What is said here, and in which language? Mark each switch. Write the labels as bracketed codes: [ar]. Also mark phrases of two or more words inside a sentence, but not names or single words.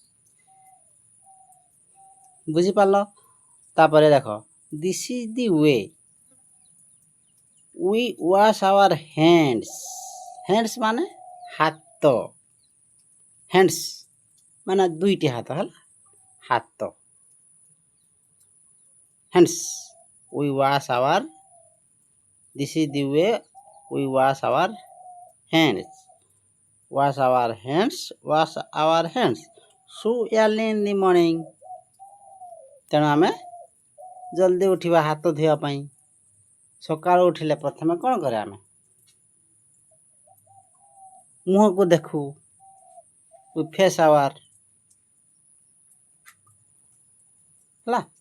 [or] ବୁଝିପାରିଲ? ତାପରେ ଦେଖ, [en] this is the way we wash our hands [or] ମାନେ ହାତ, [en] hands [or] ମାନେ ଦୁଇଟି ହାତ, ହେଲା। ହାତ, [en] hands we wash our, this is the way we wash our hands so early in the morning। [or] ତେଣୁ ଆମେ ଜଲ୍ଦି ଉଠିବା ହାତ ଧୋଇବା ପାଇଁ। ସକାଳୁ ଉଠିଲେ ପ୍ରଥମେ କ'ଣ କରେ, ଆମେ ମୁହଁକୁ ଦେଖୁ, [en] face our, [or] ହେଲା।